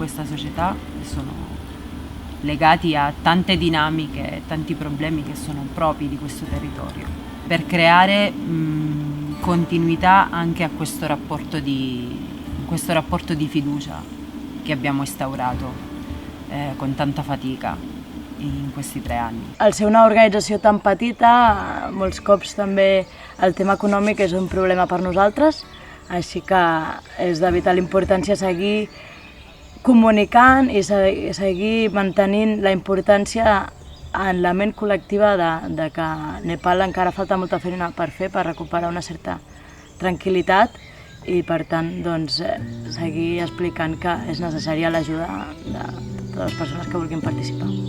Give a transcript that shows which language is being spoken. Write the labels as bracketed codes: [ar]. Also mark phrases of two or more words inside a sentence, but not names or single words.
[it] questa società e sono legati a tante dinamiche, tanti problemi che sono propri di questo territorio, per creare continuità anche a questo rapporto di fiducia che abbiamo instaurato con tanta fatica in questi 3 anni. [ca] Al ser una organització tan petita, molts cops també el tema econòmic és un problema per nosaltres, així que és de vital importància seguir comunicant i seguir mantenint la importància en la ment col·lectiva de que a Nepal encara falta molta feina per fer per recuperar una certa tranquil·litat i, per tant, doncs, seguir explicant que és necessària l'ajuda de totes les persones que vulguin participar.